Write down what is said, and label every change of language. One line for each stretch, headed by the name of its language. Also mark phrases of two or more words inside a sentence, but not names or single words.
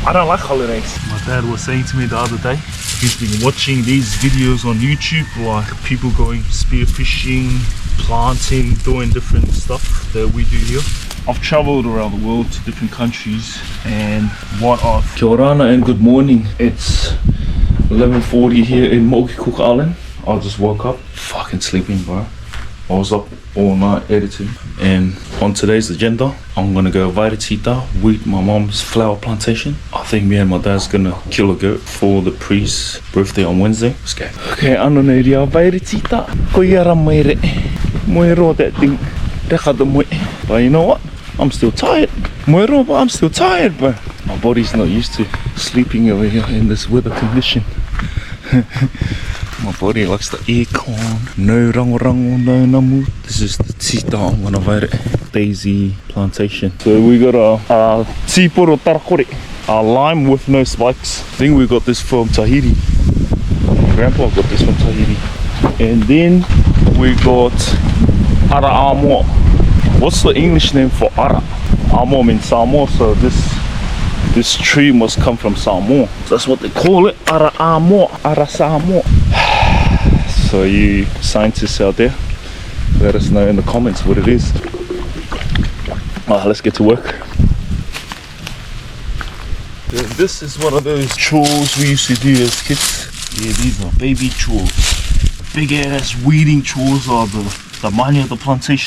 English: I don't like holidays. My dad was saying to me the other day, he's been watching these videos on YouTube, like people going spearfishing, planting, doing different stuff that we do here. I've traveled around the world to different countries, and what I've...
Rarotongan: Kia ora
English: and good morning. It's 11:40 here in Mauke, Cook Island. I just woke up, fucking sleeping, bro. I was up all night editing, and on today's agenda, I'm gonna go Vairatita, weed my mom's flower plantation. I think me and my dad's gonna kill a goat for the priest's birthday on Wednesday. Let's go.
Rarotongan: Okay, ano na ria Vairatita. Ko iara moere. Moero
English: that thing.
Rarotongan: Reka the moe.
English: But you know what? I'm still tired. Moero, but I'm still tired, bro. My body's not used to sleeping over here in this weather condition. My body likes the aircon.
Rarotongan: No rango, no namu.
English: This is the tita I'm gonna write it. Daisy plantation. So we got a
Rarotongan: tiporo tarakore.
English: A lime with no spikes. I think we got this from Tahiti. Grandpa got this from Tahiti. And then we got
Rarotongan: ara amo.
English: What's the English name for ara? Amo means Samoa, so this tree must come from Samoa. That's what they call it,
Rarotongan: ara amo, ara Samoa.
English: So you scientists out there, let us know in the comments what it is. Let's get to work. This is one of those chores we used to do as kids. Yeah, these are baby chores. Big ass weeding chores are the money of the plantation.